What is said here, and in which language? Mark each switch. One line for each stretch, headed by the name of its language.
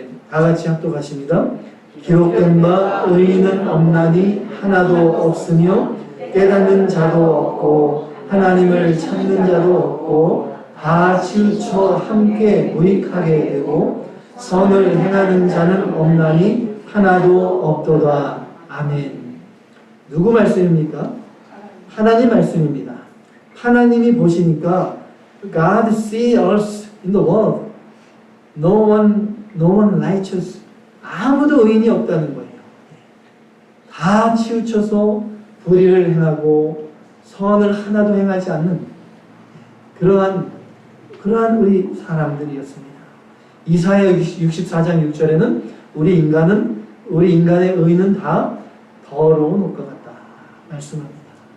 Korean: 다 같이 합독하십니다. 기록된 바 의인은 없나니 하나도 없으며 깨닫는 자도 없고 하나님을 찾는 자도 없고 다 치우쳐 함께 무익하게 되고 선을 행하는 자는 없나니 하나도 없도다. 아멘. 누구 말씀입니까? 하나님 말씀입니다. 하나님이 보시니까
English: God see us in the world. No one righteous.
Korean: 아무도 의인이 없다는 거예요. 다 치우쳐서 불의를 행하고 선을 하나도 행하지 않는 그러한 우리 사람들이었습니다. 이사야 64장 6절에는 우리 인간의 의는 다 더러운 옷과 같다 말씀합니다.